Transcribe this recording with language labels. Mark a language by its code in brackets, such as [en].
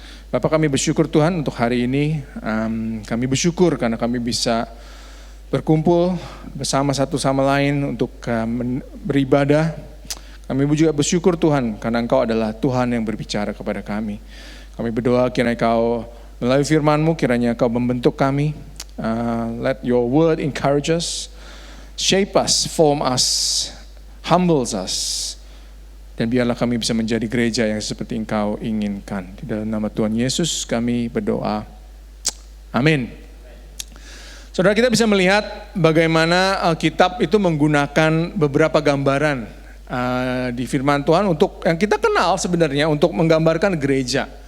[id] Bapa, kami bersyukur Tuhan untuk hari ini. Kami bersyukur karena kami bisa berkumpul bersama satu sama lain untuk beribadah. Kami juga bersyukur Tuhan karena Engkau adalah Tuhan yang berbicara kepada kami. Kami berdoa kiranya Kau melalui firman-Mu, kiranya Kau membentuk kami. [en] Let your word encourage us, shape us, form us, humbles us. [id] Dan biarlah kami bisa menjadi gereja yang seperti Engkau inginkan. Di dalam nama Tuhan Yesus kami berdoa. Amin. Saudara, kita bisa melihat bagaimana Alkitab itu menggunakan beberapa gambaran di firman Tuhan untuk yang kita kenal sebenarnya untuk menggambarkan gereja.